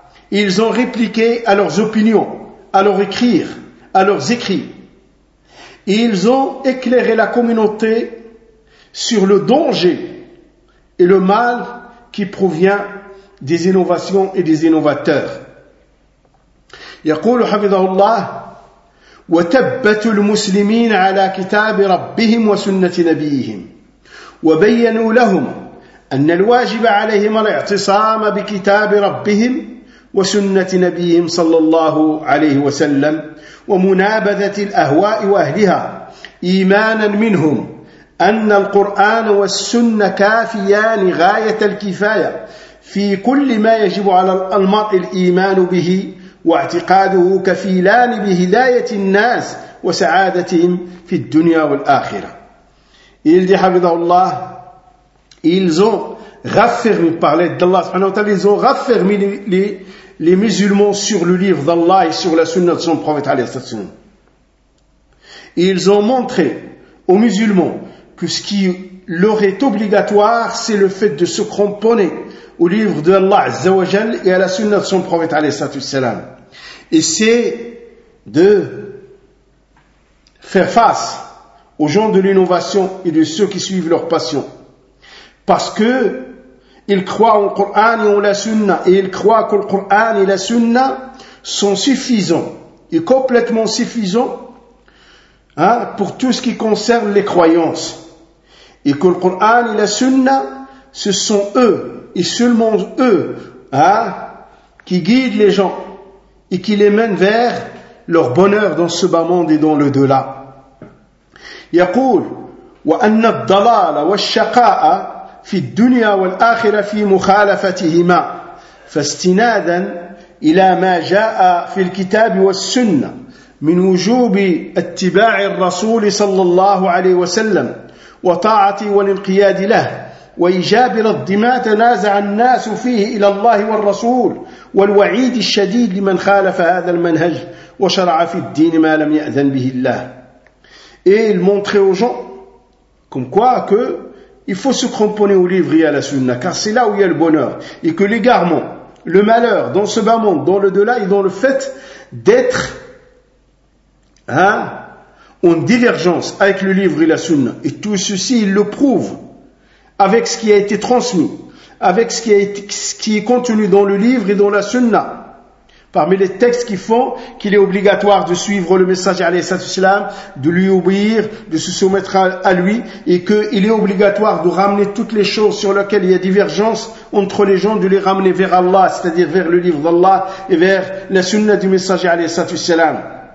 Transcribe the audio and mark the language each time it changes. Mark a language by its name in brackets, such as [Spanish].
[French] Ils ont répliqué à leurs opinions, à leurs écrire, à leurs écrits. Et ils ont éclairé la communauté sur le danger et le mal qui provient des innovations et des innovateurs. [Arabic] يقول حفظه الله وتبت المسلمين على كتاب ربهم وسنة نبيهم وبينوا لهم أن الواجب عليهم الاعتصام بكتاب ربهم وسنة نبيهم صلى الله عليه وسلم ومنابذة الأهواء وأهلها إيمانا منهم أن القرآن والسنة كافيان غاية الكفاية في كل ما يجب على المرء الإيمان به واعتقاده كفيلان بهداية الناس وسعادتهم في الدنيا والآخرة. [French] Il dit, [Arabic] حفظه الله, [French] ils ont raffermi, par l'aide d'Allah subhanahu wa ta'ala, ils ont raffermi les musulmans sur le livre d'Allah et sur la sunna de son prophète alayhi salatu wasalam. Ils ont montré aux musulmans que ce qui leur est obligatoire, c'est le fait de se cramponner au livre de Allah Azza wa Jal et à la sunna de son prophète alayhi salatu wasalam. Et c'est de faire face aux gens de l'innovation et de ceux qui suivent leur passion. Parce que ils croient au Coran et au la sunna, et ils croient que le Coran et la sunna sont suffisants et complètement suffisants, hein, pour tout ce qui concerne les croyances. Et que le Coran et la sunna, ce sont eux et seulement eux, hein, qui guident les gens et qui les mènent vers leur bonheur dans ce bas monde et dans le delà. [Arabic] يقول وأن الضلال والشقاء في الدنيا والآخرة في مخالفتهما فاستنادا إلى ما جاء في الكتاب والسنة من وجوب اتباع الرسول صلى الله عليه وسلم وطاعة والانقياد له وإيجاب رد ما تنازع الناس فيه إلى الله والرسول والوعيد الشديد لمن خالف هذا المنهج وشرع في الدين ما لم يأذن به الله. [French] Et il montrait aux gens comme quoi que il faut se cramponner au livre et à la sunna, car c'est là où il y a le bonheur, et que l'égarement, le malheur dans ce bas monde, dans le delà, et dans le fait d'être, hein, en divergence avec le livre et la sunna, et tout ceci il le prouve avec ce qui a été transmis, avec ce qui est contenu dans le livre et dans la sunna, parmi les textes qui font qu'il est obligatoire de suivre le messager alayhi salatu wasalam, de lui obéir, de se soumettre à lui, et qu'il est obligatoire de ramener toutes les choses sur lesquelles il y a divergence entre les gens, de les ramener vers Allah, c'est-à-dire vers le livre d'Allah et vers la sunna du messager alayhi salatu wasalam.